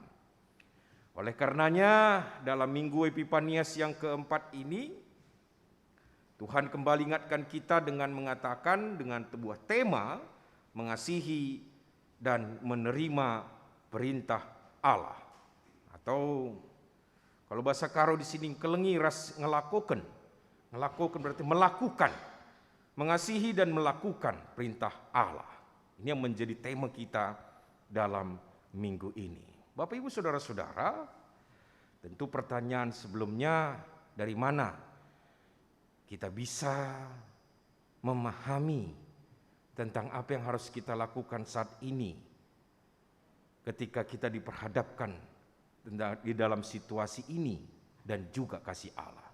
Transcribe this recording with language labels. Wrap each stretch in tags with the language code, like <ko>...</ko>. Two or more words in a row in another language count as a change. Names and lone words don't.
<id>Oleh karenanya dalam minggu Epifanias yang keempat ini, Tuhan kembali ingatkan kita dengan mengatakan dengan sebuah tema mengasihi dan menerima perintah Allah. Atau kalau bahasa Karo di sini</id> <btx>kelengi ras ngelakukan.</btx> <id>Ngelakukan berarti melakukan. Mengasihi dan melakukan perintah Allah. Ini yang menjadi tema kita dalam minggu ini. Bapak Ibu Saudara-saudara, tentu pertanyaan sebelumnya, dari mana kita bisa memahami tentang apa yang harus kita lakukan saat ini ketika kita diperhadapkan di dalam situasi ini dan juga kasih Allah.</id>